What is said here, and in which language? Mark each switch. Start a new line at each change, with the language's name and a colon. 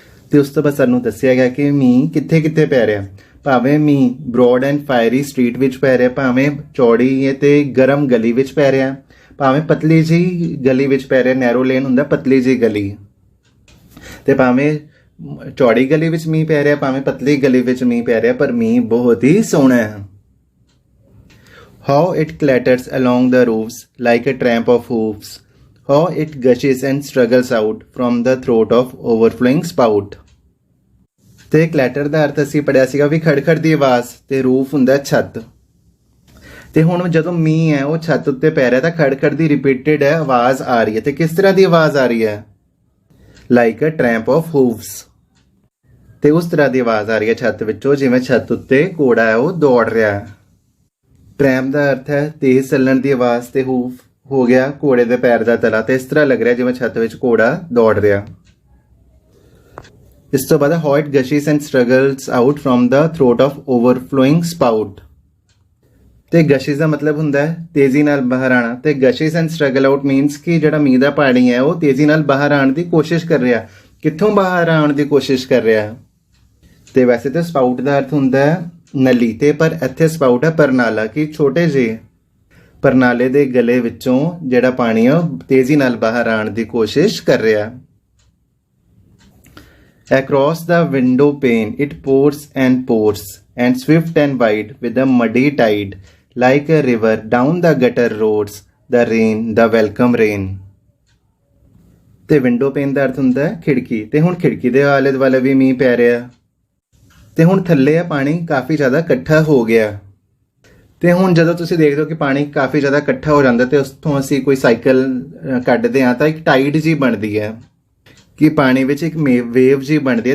Punjabi: ਤੇ ਉਸ ਤੋਂ ਬਾਅਦ ਸਾਨੂੰ ਦੱਸਿਆ ਗਿਆ ਕਿ ਮੀਂਹ ਕਿੱਥੇ ਕਿੱਥੇ ਪੈ ਰਿਹਾ। ਭਾਵੇਂ ਮੀਂਹ ਬ੍ਰੌਡ ਐਂਡ ਫਾਇਰੀ ਸਟਰੀਟ ਵਿੱਚ ਪੈ ਰਿਹਾ, ਭਾਵੇਂ ਚੌੜੀ ਤੇ ਗਰਮ ਗਲੀ ਵਿੱਚ ਪੈ ਰਿਹਾ, ਭਾਵੇਂ ਪਤਲੀ ਜਿਹੀ ਗਲੀ ਵਿੱਚ ਪੈ ਰਿਹਾ। ਨੈਰੋ ਲੇਨ ਹੁੰਦਾ ਪਤਲੀ ਜਿਹੀ ਗਲੀ। ਤੇ ਭਾਵੇਂ ਚੌੜੀ ਗਲੀ ਵਿੱਚ ਮੀਂਹ ਪੈ ਰਿਹਾ, ਭਾਵੇਂ ਪਤਲੀ ਗਲੀ ਵਿੱਚ ਮੀਂਹ ਪੈ ਰਿਹਾ, ਪਰ ਮੀਂਹ ਬਹੁਤ ਹੀ ਸੋਹਣਾ ਹੈ।
English: How it clatters along the roofs like a tramp of hoofs. How it gushes and struggles out from the throat of overflowing spout.
Punjabi: ਤੇ ਕਲੈਟਰ ਦਾ ਅਰਥ ਅਸੀਂ ਪੜਿਆ ਸੀਗਾ ਵੀ ਖੜਖੜ ਦੀ ਆਵਾਜ਼, ਤੇ ਰੂਫ ਹੁੰਦਾ ਛੱਤ। ਤੇ ਹੁਣ ਜਦੋਂ ਮੀਂਹ ਹੈ ਉਹ ਛੱਤ ਉੱਤੇ ਪੈ ਰਿਹਾ ਤਾਂ ਖੜਖੜ ਦੀ ਰਿਪੀਟਡ ਹੈ ਆਵਾਜ਼ ਆ ਰਹੀ ਹੈ। ਤੇ ਕਿਸ ਤਰ੍ਹਾਂ ਦੀ ਆਵਾਜ਼ ਆ ਰਹੀ ਹੈ?
English: Like a tramp of hooves.
Punjabi: ਤੇ ਉਸ ਤਰ੍ਹਾਂ ਦੀ ਆਵਾਜ਼ ਆ ਰਹੀ ਹੈ ਛੱਤ ਵਿੱਚੋਂ ਜਿਵੇਂ ਛੱਤ ਉੱਤੇ ਘੋੜਾ ਹੈ ਉਹ ਦੌੜ ਰਿਹਾ ਹੈ। ਟਰੈਂਪ ਦਾ ਅਰਥ ਹੈ ਤੇਜ਼ ਚੱਲਣ ਦੀ ਆਵਾਜ਼, ਤੇ ਹੂਫ ਹੋ ਗਿਆ ਘੋੜੇ ਦੇ ਪੈਰ ਦਾ ਤਲਾ। ਤੇ ਇਸ ਤਰ੍ਹਾਂ ਲੱਗ ਰਿਹਾ ਜਿਵੇਂ ਛੱਤ ਵਿੱਚ ਘੋੜਾ ਦੌੜ ਰਿਹਾ। ਇਸ ਤੋਂ ਬਾਅਦ
English: how it gushes and struggles out from the throat of overflowing spout.
Punjabi: ਤੇ ਗਸ਼ਿਸ ਦਾ ਮਤਲਬ ਹੁੰਦਾ ਹੈ ਤੇਜ਼ੀ ਨਾਲ ਬਾਹਰ ਆਣਾ। ਤੇ
English: gushes and struggle out means
Punjabi: ਕਿ ਜਿਹੜਾ ਮੀਂਹ ਦਾ ਪਾਣੀ ਹੈ ਉਹ ਤੇਜ਼ੀ ਨਾਲ ਬਾਹਰ ਆਉਣ ਦੀ ਕੋਸ਼ਿਸ਼ ਕਰ ਰਿਹਾ। ਕਿੱਥੋਂ ਬਾਹਰ ਆਉਣ ਦੀ ਕੋਸ਼ਿਸ਼ ਕਰ ਰਿਹਾ? ਤੇ ਵੈਸੇ ਤਾਂ ਸਪਾਊਟ ਦਾ ਅਰਥ ਹੁੰਦਾ ਹੈ ਨਲੀ, ਤੇ ਪਰ ਇੱਥੇ ਸਪਾਊਟ ਹੈ ਪਰਨਾਲਾ, ਕਿ ਛੋਟੇ ਜਿਹੇ ਪਰਨਾਲੇ ਦੇ ਗਲੇ ਵਿੱਚੋਂ ਜਿਹੜਾ ਪਾਣੀ ਹੈ ਉਹ ਤੇਜ਼ੀ ਨਾਲ ਬਾਹਰ ਆਉਣ ਦੀ ਕੋਸ਼ਿਸ਼ ਕਰ ਰਿਹਾ।
English: Across the window pane it pours and swift and wide with a muddy tide like a river down the gutter roads the rain, the welcome rain.
Punjabi: ਤੇ ਵਿੰਡੋ ਪੇਨ ਦਾ ਅਰਥ ਹੁੰਦਾ ਹੈ ਖਿੜਕੀ, ਤੇ ਹੁਣ ਖਿੜਕੀ ਦੇ ਆਲੇ ਦੁਆਲੇ ਵੀ ਮੀਂਹ ਪੈ ਰਿਹਾ। ਤੇ ਹੁਣ ਥੱਲੇ ਆ ਪਾਣੀ ਕਾਫੀ ਜ਼ਿਆਦਾ ਇਕੱਠਾ ਹੋ ਗਿਆ। ਤੇ ਹੁਣ ਜਦੋਂ ਤੁਸੀਂ ਦੇਖਦੇ ਹੋ ਕਿ ਪਾਣੀ ਕਾਫੀ ਜ਼ਿਆਦਾ ਇਕੱਠਾ ਹੋ ਜਾਂਦਾ ਤੇ ਉਸ ਤੋਂ ਅਸੀਂ ਕੋਈ ਸਾਈਕਲ ਕੱਢਦੇ ਹਾਂ ਤਾਂ ਇੱਕ ਟਾਈਡ ਜੀ ਬਣਦੀ ਹੈ, ਕਿ ਪਾਣੀ ਵਿੱਚ ਇੱਕ ਵੇਵ ਜੀ ਬਣਦੀ ਹੈ।